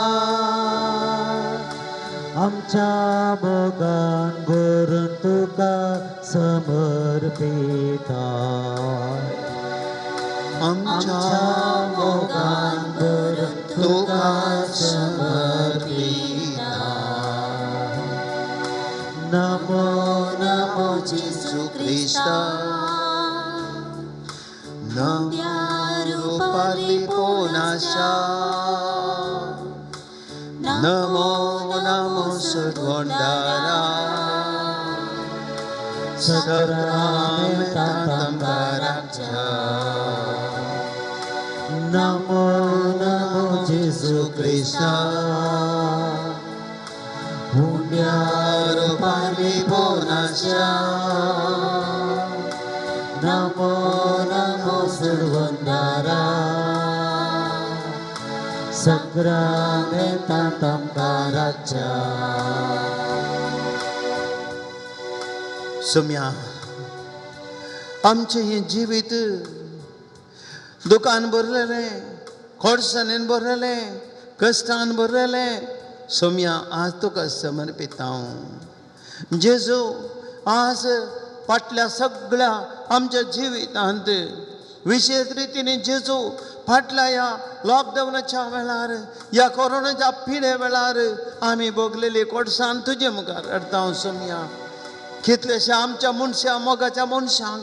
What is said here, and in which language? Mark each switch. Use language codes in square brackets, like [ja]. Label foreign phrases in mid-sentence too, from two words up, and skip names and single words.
[kok] आमच्या मोगान भरून तुका समर्पिता आमच्या मोगान भरून तुका समर्पिता नमो नमो जेजू ख्रिस्ता नमो परिपूर्णाशा नमो नमो सर्वोन्नतारा सक्रामेंतां काराक्षा नमो नमो जेजू ख्रिस्ता उंड्या परिपूर्णाशा नमो नमो सर्वोन्नतारा सक्रामेंतां काराक्षा सोम्या आमचें हें जिवीत दुखान भरलेलें खोडसाणेन भरलेलें कश्टान भरलेलें सोम्या आज तुका समर्पिता हांव जेजू आज फाटल्या सगळ्या आमच्या जिवितांत विशेष रितीने जेजू फाटल्या ह्या लॉकडावनाच्या वेळार ह्या कोरोनाच्या पिडे वेळार आमी भोगलेली कोडसाण तुजे मुखार हाडटा हांव सोम्या कितलेशे आमच्या मनशा मोगाच्या मनशांक